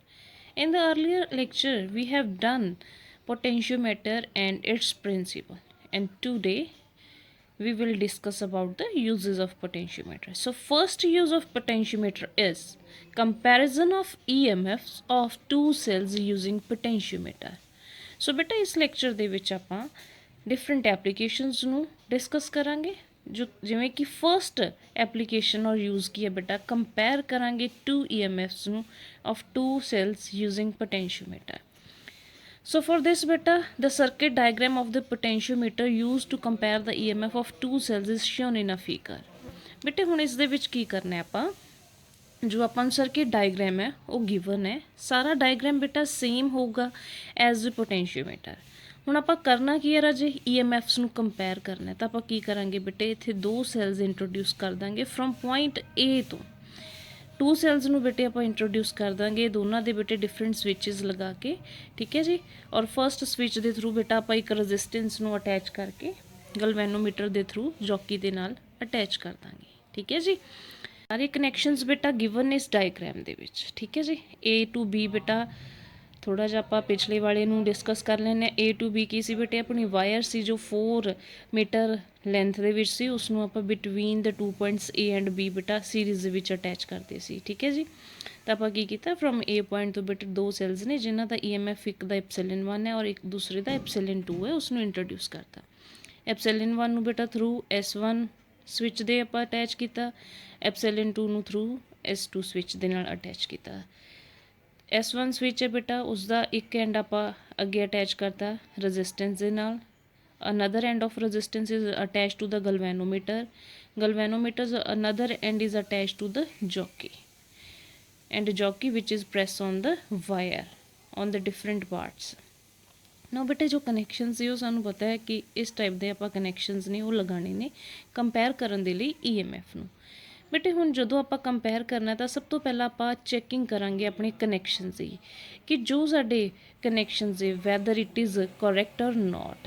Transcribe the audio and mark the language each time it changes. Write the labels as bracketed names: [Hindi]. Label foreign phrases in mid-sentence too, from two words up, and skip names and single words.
[English] In the earlier lecture, we have done potentiometer and its principle. And today, we will discuss about the uses of potentiometer. So first use of potentiometer is comparison of EMFs of two cells using potentiometer. [Punjabi] ਸੋ ਬੇਟਾ ਇਸ ਲੈਕਚਰ ਦੇ ਵਿੱਚ ਆਪਾਂ [English] different applications [Punjabi] ਨੂੰ ਡਿਸਕਸ ਕਰਾਂਗੇ ਜੋ ਜਿਵੇਂ ਕਿ [English] first application [Punjabi] ਔਰ ਯੂਜ਼ ਕੀ ਹੈ ਬੇਟਾ ਕੰਪੇਅਰ ਕਰਾਂਗੇ [English] two EMFs [Punjabi] ਨੂੰ [English] of two cells using potentiometer. So for this beta, the circuit diagram of the potentiometer used to compare the EMF of two cells is shown in a figure. [Punjabi] ਬੇਟੇ ਹੁਣ ਇਸ ਦੇ ਵਿੱਚ ਕੀ ਕਰਨਾ ਹੈ ਆਪਾਂ ਜੋ ਆਪਾਂ ਨੂੰ ਸਰਕਿਟ ਡਾਇਗਰਾਮ ਹੈ ਉਹ ਗਿਵਨ ਹੈ. ਸਾਰਾ ਡਾਇਗਰਾਮ ਬੇਟਾ ਸੇਮ ਹੋਊਗਾ [English] as the potentiometer. [Punjabi] ਹੁਣ ਆਪਾਂ ਕਰਨਾ ਕੀ ਹੈ ਰਾਜੇ EMFs ਨੂੰ ਕੰਪੇਅਰ ਕਰਨਾ ਤਾਂ ਆਪਾਂ ਕੀ ਕਰਾਂਗੇ ਬੇਟੇ ਇੱਥੇ ਦੋ ਸੈਲਸ ਇੰਟਰੋਡਿਊਸ ਕਰ ਦਾਂਗੇ [English] from point A [Punjabi] ਤੋਂ. [English] two cells [Punjabi] ਨੂੰ ਬੇਟੇ ਆਪਾਂ ਇੰਟਰੋਡਿਊਸ ਕਰ ਦਾਂਗੇ ਦੋਨਾਂ ਦੇ ਬੇਟੇ ਡਿਫਰੈਂਟ ਸਵਿਚਸ ਲਗਾ ਕੇ. ਠੀਕ ਹੈ ਜੀ. ਔਰ ਫਰਸਟ ਸਵਿਚ ਦੇ ਥਰੂ ਬੇਟਾ ਆਪਾਂ ਇੱਕ ਰੈਜ਼ਿਸਟੈਂਸ ਨੂੰ ਅਟੈਚ ਕਰਕੇ ਗਲਵੈਨੋਮੀਟਰ ਦੇ ਥਰੂ ਜੋਕੀ ਦੇ ਨਾਲ ਅਟੈਚ ਕਰ ਦਾਂਗੇ. ਠੀਕ ਹੈ ਜੀ. ਸਾਰੇ ਕਨੈਕਸ਼ਨਸ ਬੇਟਾ ਗਿਵਨ ਇਸ ਡਾਇਗਰਾਮ ਦੇ ਵਿੱਚ. ਠੀਕ ਹੈ ਜੀ. [English] A to B [Punjabi] ਬੇਟਾ ਥੋੜਾ ਜਿਹਾ ਆਪਾਂ ਪਿਛਲੇ ਵਾਲੇ ਨੂੰ ਡਿਸਕਸ ਕਰ ਲੈਂਦੇ ਹਾਂ. [English] A to B [Punjabi] ਕੀ ਸੀ ਬੇਟੇ ਆਪਣੀ ਵਾਇਰ ਸੀ ਜੋ [English] 4 meter length [Punjabi] ਦੇ ਵਿੱਚ ਸੀ ਉਸਨੂੰ ਆਪਾਂ [English] between the 2 points A and B [Punjabi] ਬੇਟਾ ਸੀਰੀਜ਼ ਦੇ ਵਿੱਚ ਅਟੈਚ ਕਰਦੇ ਸੀ. ਠੀਕ ਹੈ ਜੀ. ਤਾਂ ਆਪਾਂ ਕੀ ਕੀਤਾ [English] from A point [Punjabi] ਤੋਂ ਬੇਟੇ ਦੋ ਸੈਲਸ ਨੇ ਜਿਨ੍ਹਾਂ ਦਾ EMF ਇੱਕ ਦਾ ਐਪਸਿਲਨ 1 ਹੈ ਔਰ ਇੱਕ ਦੂਸਰੇ ਦਾ ਐਪਸਿਲਨ 2 ਹੈ ਉਸਨੂੰ ਇੰਟਰੋਡਿਊਸ ਕਰਤਾ. ਐਪਸਿਲਨ 1 ਨੂੰ ਬੇਟਾ ਥਰੂ S1 ਸਵਿਚ ਦੇ ਆਪਾਂ ਅਟੈਚ ਕੀਤਾ. ਐਪਸਿਲਨ 2 ਨੂੰ ਥਰੂ S2 ਸਵਿਚ ਦੇ ਨਾਲ ਅਟੈਚ ਕੀਤਾ. S1 ਸਵਿਚ ਹੈ ਬੇਟਾ ਉਸਦਾ ਇੱਕ ਐਂਡ ਆਪਾਂ ਅੱਗੇ ਅਟੈਚ ਕਰਤਾ ਰੈਜ਼ਿਸਟੈਂਸ ਦੇ ਨਾਲ. [English] another end of resistance is attached to the galvanometer's another end is attached to the jockey and jockey which is pressed on the wire on the different parts. [Punjabi] now ਬੇਟੇ ਜੋ ਕਨੈਕਸ਼ਨ ਸੀ ਉਹ ਸਾਨੂੰ ਪਤਾ ਹੈ ਕਿ ਇਸ ਟਾਈਪ ਦੇ ਆਪਾਂ ਕਨੈਕਸ਼ਨਸ ਨੇ ਉਹ ਲਗਾਉਣੇ ਨੇ ਕੰਪੇਅਰ ਕਰਨ ਦੇ ਲਈ EMF ਨੂੰ. ਬੇਟੇ ਹੁਣ ਜਦੋਂ ਆਪਾਂ ਕੰਪੇਅਰ ਕਰਨਾ ਤਾਂ ਸਭ ਤੋਂ ਪਹਿਲਾਂ ਆਪਾਂ ਚੈਕਿੰਗ ਕਰਾਂਗੇ ਆਪਣੇ ਕਨੈਕਸ਼ਨਸ ਦੀ ਕਿ ਜੋ ਸਾਡੇ ਕਨੈਕਸ਼ਨਸ ਹੈ [English] whether it is correct or not.